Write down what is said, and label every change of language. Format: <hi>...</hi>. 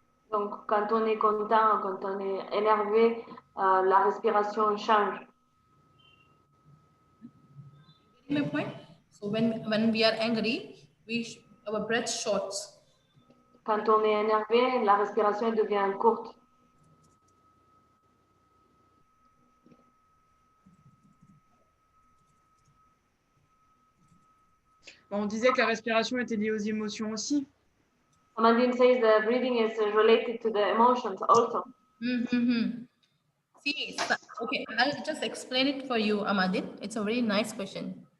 <fr>Donc quand on est content, quand on est énervé, la respiration change.</fr> <en>My point. So when we are angry, our breath shorts.</en> <fr>Quand on est énervé, la respiration devient courte. On disait que la respiration était liée aux émotions aussi.</fr> <en>Amandine says the breathing is related to the emotions also. See, okay, I'll just explain it for you, Amadin. It's a very nice question.</en>